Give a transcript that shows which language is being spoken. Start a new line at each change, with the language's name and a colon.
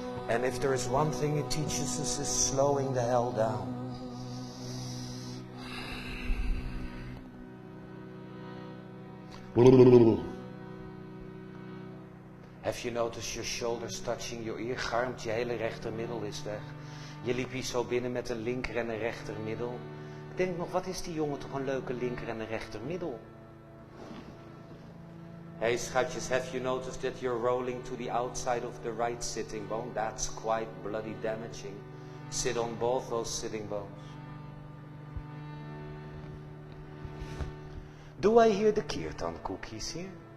English: And if there is one thing it teaches us, is slowing the hell down. Have you noticed your shoulders touching your ear?
Dutch: Garmt, je hele rechtermiddel is weg. Je liep hier zo binnen met een linker en een rechtermiddel. Ik denk nog, wat is die jongen toch een leuke linker en een rechtermiddel?
English: Hey schatjes, have you noticed that you're rolling to the outside of the right sitting bone? That's quite bloody damaging. Sit on both those sitting bones. Do I hear the kirtan cookies here?